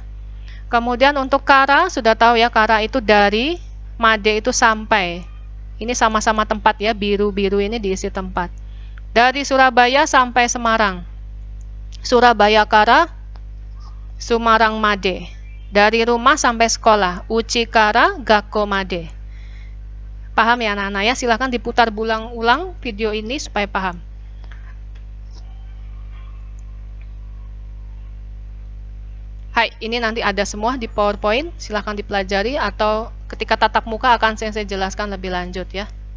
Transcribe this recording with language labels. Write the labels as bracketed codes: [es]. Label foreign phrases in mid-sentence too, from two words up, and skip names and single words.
[id] Kemudian untuk kara, sudah tahu ya, kara itu dari, made itu sampai. Ini sama-sama tempat ya, biru-biru ini diisi tempat. Dari Surabaya sampai Semarang. Surabaya kara, Semarang made. Dari rumah sampai sekolah, [ja] 家から、学校まで. [id] Paham ya anak-anak ya? Silahkan diputar ulang video ini supaya paham. Hai, ini nanti ada semua di PowerPoint, silahkan dipelajari atau ketika tatap muka akan saya jelaskan lebih lanjut ya.